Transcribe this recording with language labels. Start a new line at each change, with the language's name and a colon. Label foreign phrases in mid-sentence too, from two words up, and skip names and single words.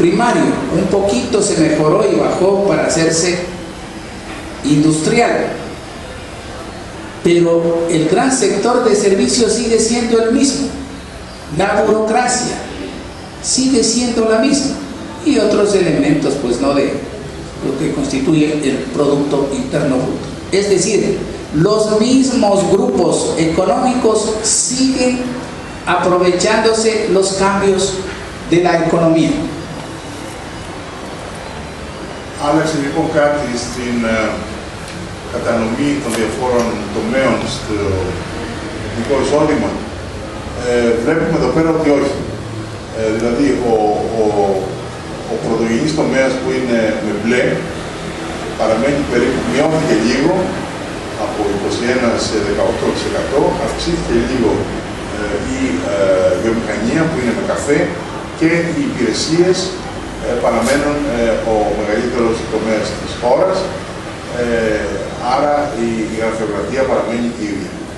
Spanish: primario, un poquito se mejoró y bajó para hacerse industrial, pero el gran sector de servicios sigue siendo el mismo, la burocracia sigue siendo la misma y otros elementos pues no de lo que constituye el Producto Interno Bruto. Es decir, los mismos grupos económicos siguen aprovechándose los cambios de la economία.
Greek: Άλλαξε λοιπόν κάτι στην κατανομή των διαφόρων τομέων στο εθνικό εισόδημα. Βλέπουμε εδώ πέρα ότι όχι. Δηλαδή ο πρωτογενής τομέας που είναι με μπλε παραμένει περίπου, μειώθηκε λίγο από 21% σε 18%, αυξήθηκε λίγο η βιομηχανία που είναι με καφέ και οι υπηρεσίες παραμένουν ο μεγαλύτερος τομέας της χώρας, άρα η γραφειοκρατία παραμένει η ίδια.